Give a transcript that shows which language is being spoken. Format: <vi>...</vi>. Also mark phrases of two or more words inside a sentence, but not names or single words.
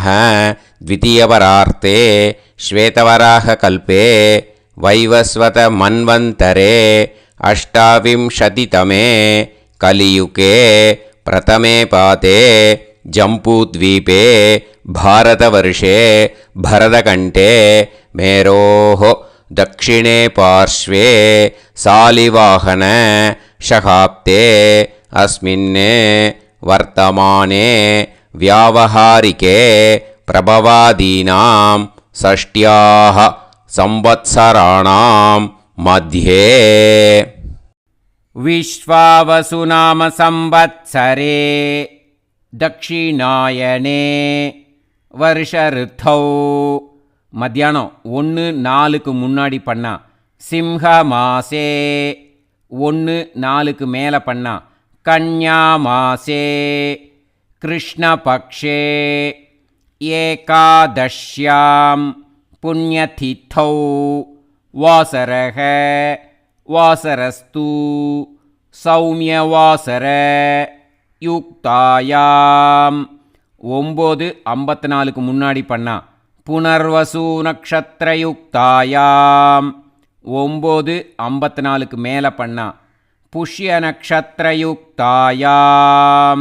<sa>द्वितीयपरार्धे श्वेतवराहकल्पे वैवस्वत मन्वन्तरे अष्टाविंशतितमे कलियुगे प्रथमे पादे जम्बूद्वीपे भारतवर्षे भरतखण्डे मेरोः दक्षिणे पार्श्वे सालिवाहन शकाब्दे अस्मिन् वर्तमाने व्यावहारिके प्रभवादीनां षष्ट्याः संवत्सराणां मध्ये विश्वावसुनाम संवत्सरे दक्षिणायने वर्ष ऋतौ</sa> <ta>மத்தியானம் 1:04 முன்னாடி பண்ணா</ta> <sa>सिंह मासे, 1:04</sa> <ta>மேலே பண்ணா</ta> <sa>कन्या मासे, कृष्णपक्षे एकादश्यां पुण्यतिथौ वासरः वासरस्तु सौम्यवासर युक्तायां 9:54</sa> <ta>முன்னாடி பண்ணா</ta> <sa>पुनर्वसु नक्षत्रयुक्तायां 9:54</sa> <ta>மேலே பண்ணா</ta> <sa>पुष्य नक्षत्रयुक्तायां.</sa>